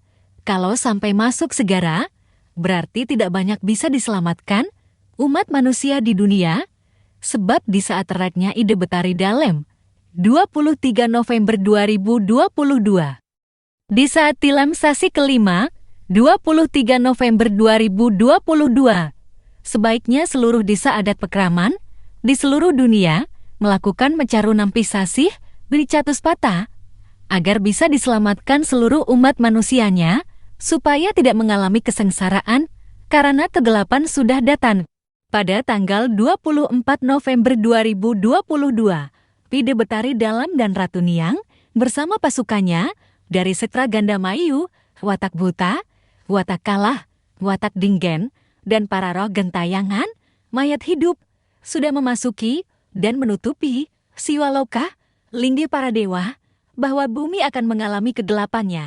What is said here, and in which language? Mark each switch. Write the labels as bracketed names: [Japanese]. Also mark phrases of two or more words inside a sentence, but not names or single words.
[Indonesian] Kalau sampai masuk segara, berarti tidak banyak bisa diselamatkan umat manusia di dunia, sebab di saat teraknya Ide Betari Dalem, 23 November 2022. Di saat tilam sasi kelima, 23 November 2022, sebaiknya seluruh desa adat Pekraman di seluruh dunia melakukan mencaru nampi sasih beri Catuspata agar bisa diselamatkan seluruh umat manusianya supaya tidak mengalami kesengsaraan karena kegelapan sudah datang. Pada tanggal 24 November 2022, Ide Betari Dalem dan Ratu Niang bersama pasukannya dari Setra Gandamayu, Watak Buta, Watak Kalah, Watak Dinggen, dan para roh gentayangan, mayat hidup, sudah memasuki dan menutupi Siwaloka, lindi para dewa, bahwa bumi akan mengalami kegelapannya.